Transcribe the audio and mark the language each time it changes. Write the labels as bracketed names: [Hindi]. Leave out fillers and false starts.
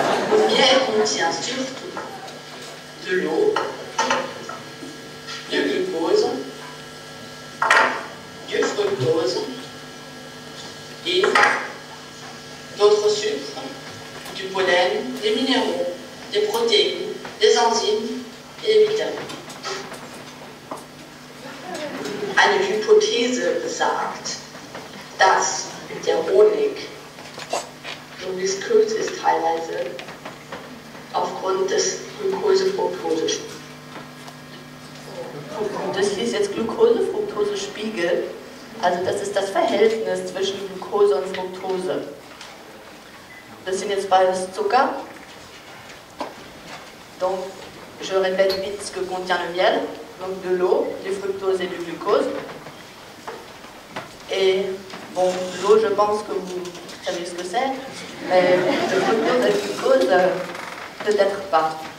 [French] Le miel contient surtout de l'eau, du glucose, du fructose et d'autres sucres, du pollen, des minéraux, des protéines, des enzymes et des vitamines. [German] Eine Hypothese besagt, dass der Honig so viskös ist teilweise aufgrund des Glucose-Fructose-Spiegels. Das ist jetzt Glucose-Fructose-Spiegel. Also das ist das Verhältnis zwischen Glucose und Fructose. Das sind jetzt beides Zucker. [French] Donc, je répète vite ce que contient le miel. Donc de l'eau, du fructose et du glucose. Et bon, l'eau, je pense que vous savez ce que c'est, mais le fructose et le glucose, peut-être pas.